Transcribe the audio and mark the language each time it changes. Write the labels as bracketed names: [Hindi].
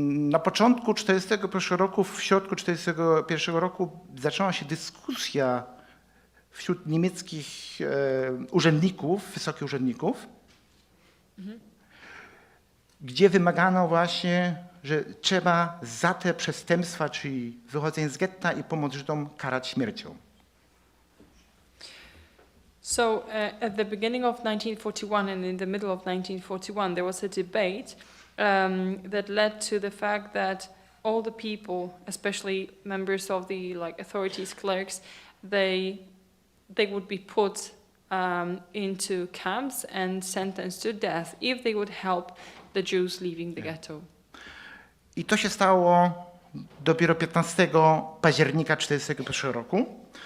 [Polish] Na początku 1941 roku, w środku 1941 roku zaczęła się dyskusja wśród niemieckich urzędników, wysokich urzędników, gdzie wymagano właśnie, że trzeba za te przestępstwa, czyli wychodzenie z getta i pomoc Żydom, karać śmiercią. [English] So at the beginning of 1941 and in the middle of 1941 there was a debate that led to the fact that all the people, especially members of the authorities, clerks, they would be put into camps and sentenced to death if they would help the Jews leaving the ghetto. [Polish] I to się stało dopiero 15 października 1941 roku.